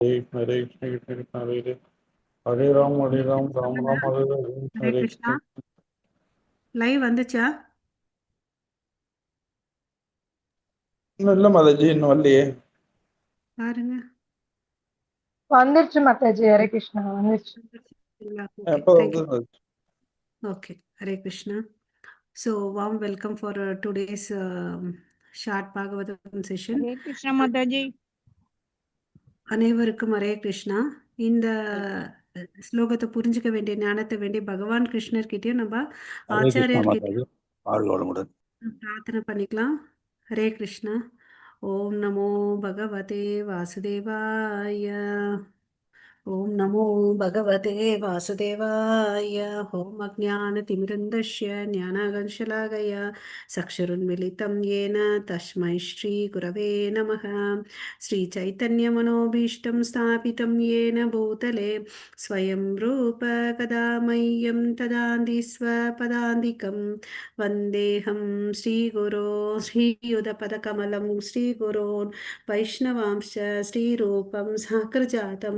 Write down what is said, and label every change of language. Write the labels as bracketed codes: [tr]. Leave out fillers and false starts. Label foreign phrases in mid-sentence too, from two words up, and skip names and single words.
[sa] हरे कृष्ण कृष्ण कृष्ण हरे हरे हरे राम राम [ta] சொல்லுங்க. [sa] राम हरे हरे ஹரே हरे கிருஷ்ணா. कृष्ण [ta] லைவ் வந்துச்சா? இன்னும் இல்லை மாதாஜி இன்னும் வரலையே. பாருங்க. வந்துருச்சு மாதாஜி. [sa] हरे कृष्णा [ta] வந்துருச்சு. ஓகே, எப்போ தேங்க்யூ. வந்து [sa] ஓகே, हरे कृष्णा. [en] so warm welcome for today's short Bhagavatam session. [sa] हरे कृष्णा மாதாஜி. [ta] அனைவருக்கும் [sa] हरे कृष्णा. [ta] இந்த ஸ்லோகத்தை புரிஞ்சுக்க வேண்டிய ஞானத்தை வேண்டிய பகவான் கிருஷ்ணர்கிட்டயும் நம்ம [sa] हरे कृष्णा [ta] ஆச்சாரியர்கிட்டயும் माताजी வாழ்க வளமுடன். பிரார்த்தனை பண்ணிக்கலாம். [sa] हरे कृष्णा. ॐ नमो भगवते वासुदेवाय. ॐ नमो भगवते वासुदेवाय. ॐ अज्ञानतिमिरान्धस्य ज्ञानाञ्जनशलाकया चक्षुरुन्मीलितं येन तस्मै श्रीगुरवे नमः. श्रीचैतन्यमनोभीष्टं स्थापितं येन भूतले स्वयं रूप कदा मह्यं ददाति स्वपदान्तिकं वन्देऽहं श्रीगुरो श्रीयुतपदकमलं श्रीगुरोन् वैष्णवांश्च श्रीरूपं साग्रजातं